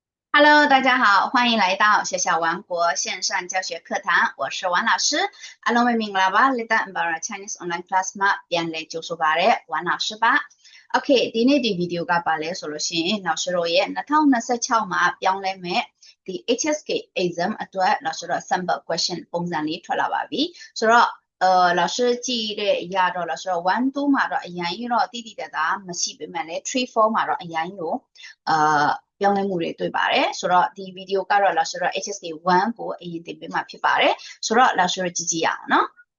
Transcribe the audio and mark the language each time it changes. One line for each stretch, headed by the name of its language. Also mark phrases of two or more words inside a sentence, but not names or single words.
Chinese: Hello，大家好，欢迎来到小小王国线上教学课堂，我是王老师。
Burmese: အားလုံးပဲမင်္ဂလာပါလက်တ Embarra Chinese Online Class မှာပြန်လည်ကြိုဆိုပါရစေ王老师ပါ။ Okay ဒီနေ့ဒီဗီဒီယိုကပါလဲ ဆိုလို့ရှိရင်老师တို့ရဲ့2026မှာပြောင်းလဲမဲ့ဒီ HSK exam အတွက်老师တို့
English: sample question
Burmese: ပုံစံလေးထွက်လာပါပြီ။ဆိုတော့老师ကြည့်တဲ့အရာတော့老师တို့1 2မှာတော့အရင်ရောတိတိတတ်တာမရှိပေမဲ့လည်း3 4မှာတော့အရင်ရောပြောင်းလဲမှုတွေတွေ့ပါတယ်ဆိုတော့ဒီဗီဒီယိုကတော့老师တို့ HSK 1ကိုအရင်တင်ပေးမှာဖြစ်ပါတယ်ဆိုတော့老师တို့ကြည့်ကြည့်ရအောင်နော်